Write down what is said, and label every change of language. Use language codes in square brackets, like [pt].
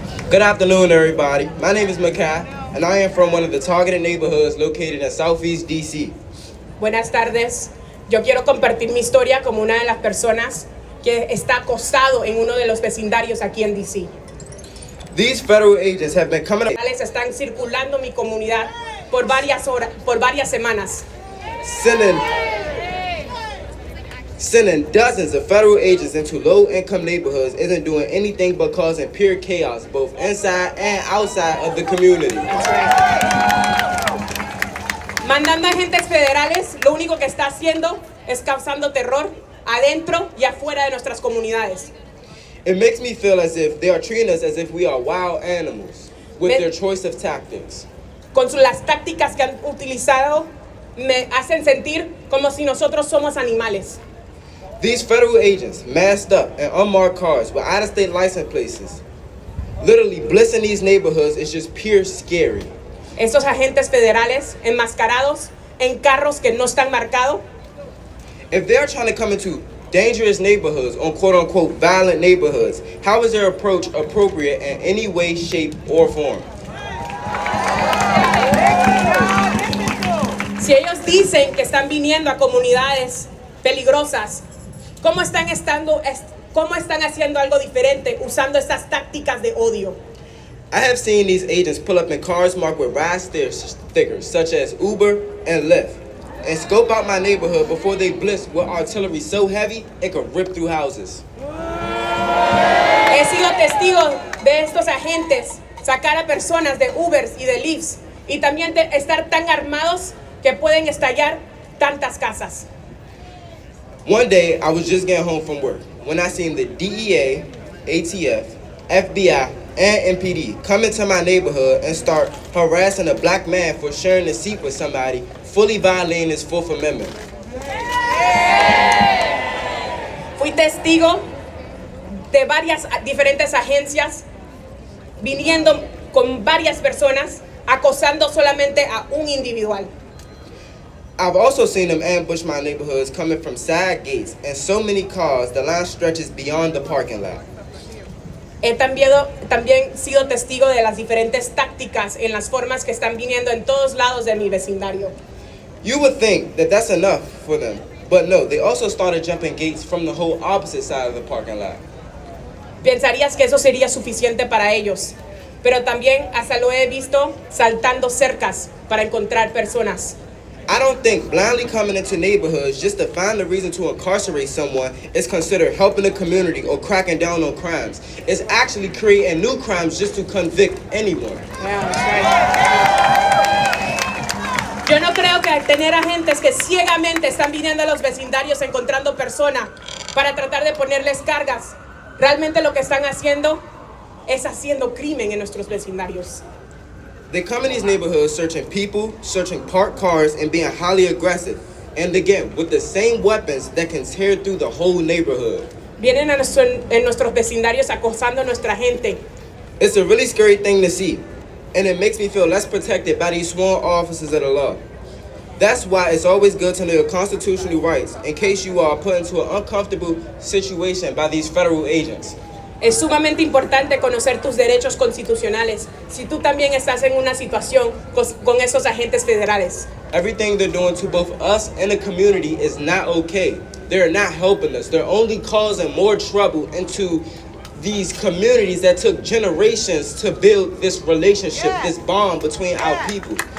[en] Good afternoon, everybody. My name is Makai, and I am from one of the targeted neighborhoods located in Southeast DC. [es] Buenas tardes. Yo quiero compartir mi historia como una de las personas que está acosado en uno de los vecindarios aquí en DC. [en] These federal agents have been coming up, [es] Están circulando mi comunidad por varias horas, por varias semanas. [en] sending dozens of federal agents into low-income neighborhoods isn't doing anything but causing pure chaos, both inside and outside of the community. [es] Mandando agentes federales, lo único que está haciendo es causando terror adentro y afuera de nuestras comunidades. [en] It makes me feel as if they are treating us as if we are wild animals with their choice of tactics. [es] Con las tácticas que han utilizado, me hacen sentir como si nosotros somos animales. [en] These federal agents, masked up in unmarked cars with out-of-state license plates, literally blitzing these neighborhoods is just pure scary. [es] Estos agentes federales enmascarados en carros que no están marcados. [en] If they're trying to come into dangerous neighborhoods or quote-unquote violent neighborhoods, how is their approach appropriate in any way, shape, or form? [es] Si ellos dicen que están viniendo a comunidades peligrosas, ¿cómo están haciendo algo diferente usando estas tácticas de odio? [en] I have seen these agents pull up in cars marked with ride stickers such as Uber and Lyft and scope out my neighborhood before they blitz with artillery so heavy it could rip through houses. [es] He sido testigo de estos agentes sacar a personas de Ubers y de Lyfts y también de estar tan armados que pueden estallar tantas casas. [en] One day, I was just getting home from work when I seen the DEA, ATF, FBI, and MPD come into my neighborhood and start harassing a black man for sharing a seat with somebody, fully violating his Fourth Amendment. [es] Fui testigo de varias diferentes agencias viniendo con varias personas, acosando solamente a un individual. [en] I've also seen them ambush my neighborhoods coming from side gates and so many cars, the line stretches beyond the parking lot. [es] He también sido testigo de las diferentes tácticas en las formas que están viniendo en todos lados de mi vecindario. [en] You would think that that's enough for them, but no, they also started jumping gates from the whole opposite side of the parking lot. [es] Pensarías que eso sería suficiente para ellos, pero también hasta lo he visto saltando cercas para encontrar personas. [en] I don't think blindly coming into neighborhoods just to find a reason to incarcerate someone is considered helping the community or cracking down on crimes. It's actually creating new crimes just to convict anyone. [es] Yo no creo que tener agentes que ciegamente están viniendo a los vecindarios encontrando personas para tratar de ponerles cargas. Realmente lo que están haciendo es haciendo crimen en nuestros vecindarios. [en] They come in these neighborhoods searching people, searching parked cars, and being highly aggressive. And again, with the same weapons that can tear through the whole neighborhood. [es] Vienen en nuestros vecindarios acosando a nuestra gente. [en] It's a really scary thing to see. And it makes me feel less protected by these sworn officers of the law. That's why it's always good to know your constitutional rights in case you are put into an uncomfortable situation by these federal agents. [es] Es sumamente importante conocer tus derechos constitucionales si tú también estás en una situación con esos agentes federales. [en] Everything they're doing to both us and the community is not okay. They're not helping us. They're only causing more trouble into these communities that took generations to build this relationship, this bond between our people.